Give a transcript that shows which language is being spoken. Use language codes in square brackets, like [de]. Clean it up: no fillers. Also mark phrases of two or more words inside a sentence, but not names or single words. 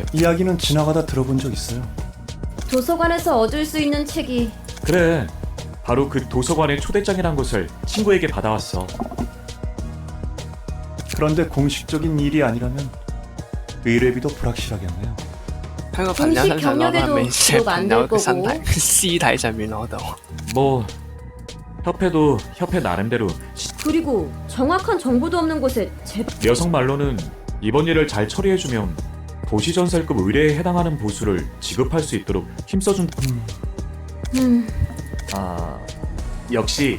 [ko] 이야기는 지나가다 들어본 적 있어요. 도서관에서 얻을 수 있는 책이. 그래, 바로 그 도서관의 초대장이란 것을 친구에게 받아왔어. 그런데 공식적인 일이 아니라면 의뢰비도 불확실하겠네요. [yue] 香港朋友身上攞到美食朋友嘅身體 [ko] 공식 [yue] 屍體上面攞到， [ko] 뭐 협회도 협회 나름대로 그리고 정확한 정보도 없는 곳에 제발. 여성 말로는 이번 일을 잘 처리해주면 도시전설급 의뢰에 해당하는 보수를 지급할 수 있도록 힘써준. 아, 역시